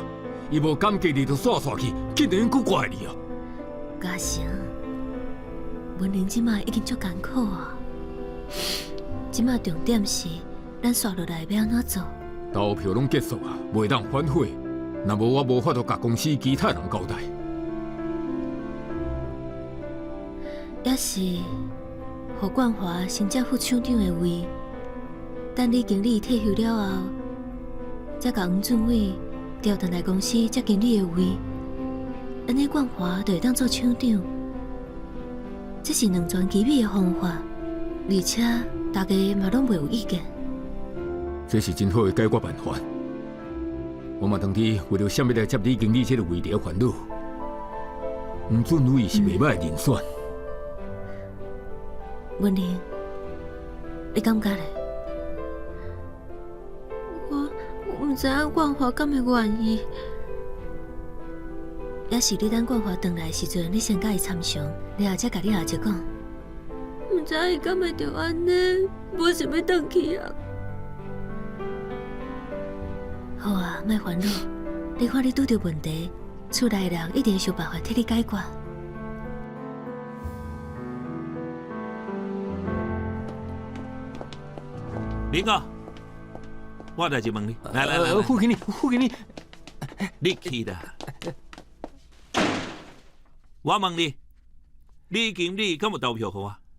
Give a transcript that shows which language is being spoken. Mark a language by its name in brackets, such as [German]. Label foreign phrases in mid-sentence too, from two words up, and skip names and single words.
[Min Nan Chinese] 伊无感激你就煞煞去，竟然搁怪你啊！嘉诚，文玲即马已经足艰苦啊！即马重点是，咱刷落来要安怎做？投票拢结束啊，袂当反悔。若无我无法度甲公司其他人交代。也是，互冠华升接副厂长的位，等你经理退休了后，再甲黄俊伟调转来公司接经理的位，安尼冠华就会当做厂长。这是两全其美的方法。而且， 大家嘛拢袂有意见。这是真好的解决办法。我嘛当初为了啥物来接李经理这个位置烦恼，黄俊伟是袂歹的人选。文玲，你感觉咧？我唔知影冠华敢会愿意，也是你等冠华回来的时阵，你先甲伊参详，然后才甲你阿姐讲。唔知伊敢会着安尼，无想要回去啊。好啊，莫烦恼。你看你拄着问题，厝内人一定会想办法替你解决。林哥，我有代志问你。来，副经理，你去啦。我问你，李经理敢有投票给我？